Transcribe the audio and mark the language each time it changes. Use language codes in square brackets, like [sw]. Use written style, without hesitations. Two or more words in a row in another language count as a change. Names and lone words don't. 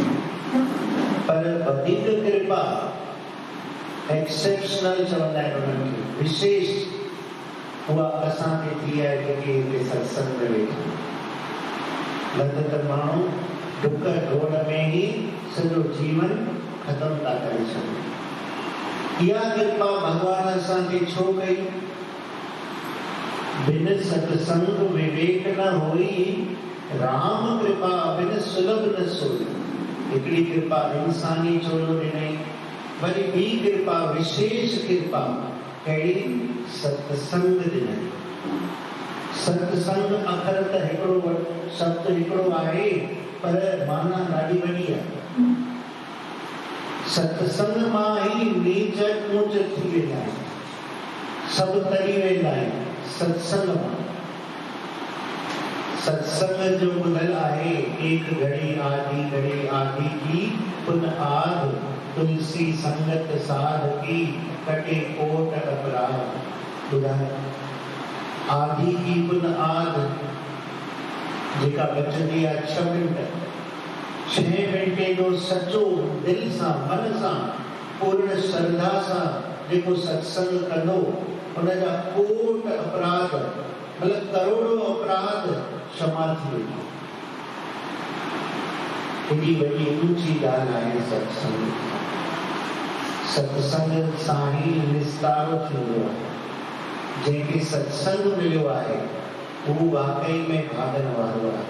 [sd] पर वधीक कृपा एक्सेप्शनल चवंदा आहिनि उन्हनि खे, विशेष, उहा असांखे थी आहे जेके हिते सत्संग में वेठा। न त माण्हू डुक ढोड़ में ई सॼो जीवन ख़तम था करे छॾनि। इहा कृपा भगवान असांखे छो कई? [awa] बिन सत्संग विवेक न होई, राम कृपा बिन सुलभ न सोई। [sd] हिकिड़ी कृपा इंसानी चोलो ॾिनई, वरी ॿी कृपा विशेष कृपा कहिड़ी? सत्संग ॾिनई। सत्संग अखर त हिकिड़ो शब्द हिकिड़ो आहे, पर माना ॾाढी वॾी आहे। सत्संग मां ई नीच ऊंच थी वेंदा आहिनि, सभु तरी वेंदा आहिनि सत्संग मां। सत्संग जो ॿुधल आहे, [awa] एक घड़ी आदि की पुन आद, तुलसी संगत साध की कटे कोट अपराध। [sd] ॿुधायो, [awa] आदि की पुन आद [sd] जेका बचंदी आहे 6 मिंट, 6 मिंटे जो सचो दिल सां, मन सां, पूर्ण श्रद्धा सां जेको सत्संग कंदो, उनजा कोट अपराध, मतलब करोड़ों अपराध क्षमा थी वेंदा। एॾी वॾी ऊंची ॻाल्हि आहे सत्संग। सत्संग सां ई निस्तारो थींदो आहे। जंहिंखे सत्संग मिलियो आहे, उहो वाकई में भागन वारो आहे।